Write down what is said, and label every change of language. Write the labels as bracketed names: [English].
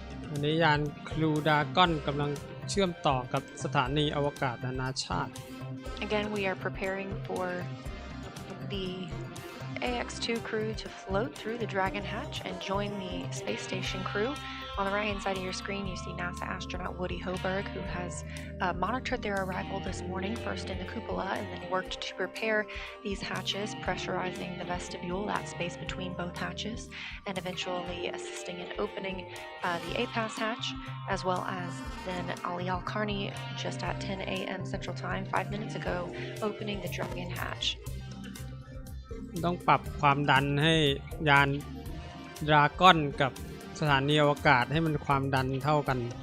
[Thai] วันนี้ยานครูดราก้อนกำลังเชื่อมต่อกับสถานีอวกาศนานาชาติ [English] Again, we are preparing for the Ax-2 crew to float through the Dragon hatch and join the space station crew. On the right-hand side of your screen, you see NASA astronaut Woody Hoberg, who has monitored their arrival this morning, first in the cupola, and then worked to prepare these hatches, pressurizing the vestibule, that space between both hatches, and eventually assisting in opening the APAS hatch, as well as then Ali Al-Karni, just at 10 a.m. Central Time, 5 minutes ago, opening the Dragon hatch. [Thai] ต้องปรับความดันให้ยานดราก้อนกับสถานีอวกาศให้มันความดันเท่ากัน